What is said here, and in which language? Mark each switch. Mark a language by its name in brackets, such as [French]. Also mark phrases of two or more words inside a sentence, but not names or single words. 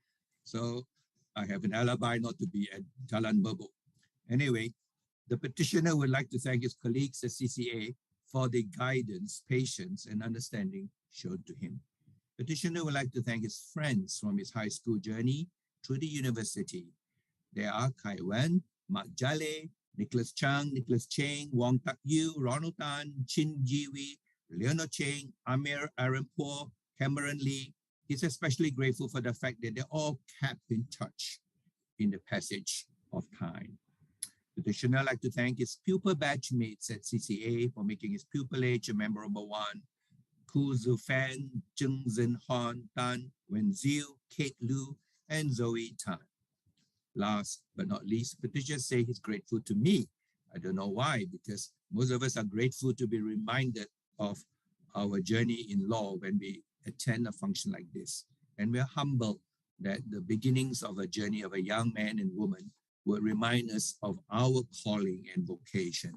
[English] So I have an alibi not to be at Jalan Merbuk. Anyway, the petitioner would like to thank his colleagues at CCA for the guidance, patience, and understanding shown to him. Petitioner would like to thank his friends from his high school journey through the university. There are Kai Wen, Mak Jale, Nicholas Chang, Nicholas Cheng, Wong Tak Yew, Ronald Tan, Chin Jiwi, Leonard Cheng, Amir Arampour, Cameron Lee. He's especially grateful for the fact that they all kept in touch in the passage of time. The petitioner would like to thank his pupil batchmates at CCA for making his pupillage a memorable one. Ku Zufan, Zheng Zhen Han Tan, Wen Ziu, Kate Lu, and Zoe Tan. Last but not least, the petitioner say he's grateful to me. I don't know why, because most of us are grateful to be reminded of our journey in law when we attend a function like this. And we're humbled that the beginnings of a journey of a young man and woman will remind us of our calling and vocation.